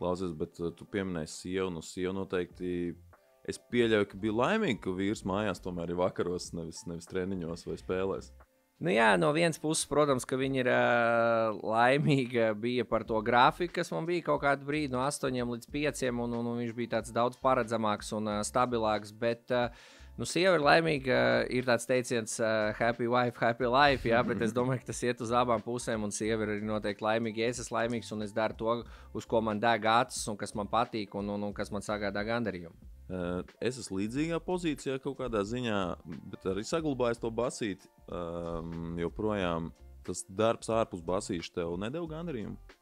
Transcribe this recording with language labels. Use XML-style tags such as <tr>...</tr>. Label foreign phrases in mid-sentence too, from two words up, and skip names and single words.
<lv>Klausies, bet tu pieminēji sievu noteikti. Es pieļauju, ka bija laimīgi, ka vīrs mājās tomēr ir vakaros, nevis treniņos vai spēlēs. No vienas puses, protams, ka viņa ir laimīga bija par to grafiku, kas man bija kaut kādu brīdi no 8 līdz 5, un viņš bija tāds daudz paredzamāks un stabilāks, bet sieva ir laimīga, ir tāds teiciens</lv> <en>happy wife, happy life,</en> <lv>jā, bet es domāju, ka tas iet uz abām pusēm, un sieva ir arī noteikti laimīga, ja es esmu laimīgs, un es daru to, uz ko man deg acis, un kas man patīk, un kas man sagādā gandarījumu. Es esmu līdzīgā pozīcijā kaut kādā ziņā, bet arī saglabājis to basīti. Joprojām tas darbs ārpus basīša tev nedeva gandarījumu?</lv>